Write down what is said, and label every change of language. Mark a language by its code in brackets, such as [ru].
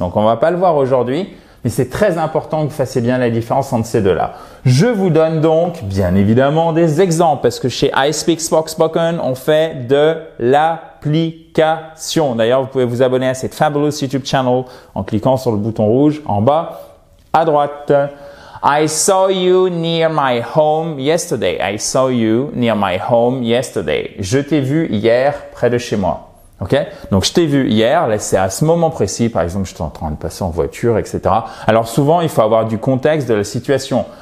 [fr] Donc on ne va pas le voir aujourd'hui, mais c'est très important que vous fassiez bien la différence entre ces deux-là. Je vous donne donc bien évidemment des exemples parce que chez iSpeak Spoken, on fait de l'application. D'ailleurs, vous pouvez vous abonner à cette [en] fabulous YouTube channel [fr] en cliquant sur le bouton rouge en bas à droite. [en] I saw you near my home yesterday. I saw you near my home yesterday. [fr] Je t'ai vu hier près de chez moi. Ok? Donc, je t'ai vu hier, là, c'est à ce moment précis. Par exemple, j'étais en train de passer en voiture, etc. Alors, souvent, il faut avoir du contexte de la situation.